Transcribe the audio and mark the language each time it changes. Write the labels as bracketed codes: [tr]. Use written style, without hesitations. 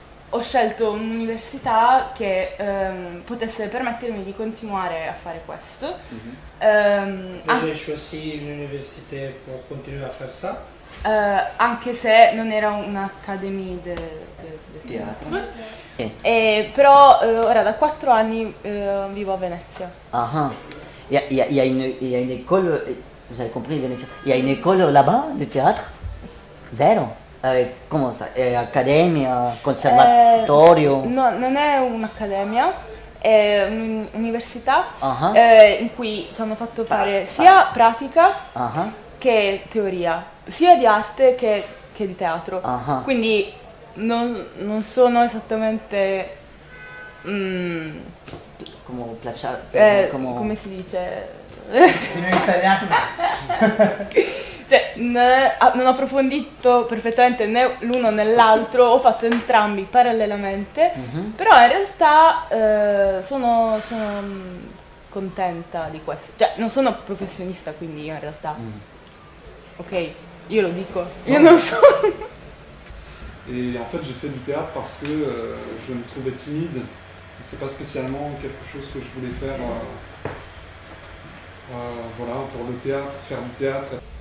[it] ho scelto un'università che potesse permettermi di continuare a fare questo. [fr] J'ai choisi l'université pour continuer à faire ça. [it] Anche se non era un'accademia di teatro. Però ora da 4 anni vivo a Venezia. [fr] Ah, il y a une école, vous avez compris, Venezia. Il y a une école là-bas de théâtre, vero, [it] Come sa? È accademia, conservatorio? No, non è un'accademia, è un'università in cui ci hanno fatto fare sia pratica che teoria, sia di arte che di teatro. Quindi non sono esattamente... come si dice? In italiano. Cioè, non ho approfondito perfettamente né l'uno né l'altro, ho fatto entrambi parallelamente, però in realtà sono contenta di questo. Cioè, non sono professionista, quindi io in realtà... Ok, io lo dico, io non so. [fr] Et en fait, j'ai fait du théâtre parce que je me trouvais timide. C'est pas spécialement quelque chose que je voulais faire. Voilà, pour le théâtre, faire du théâtre.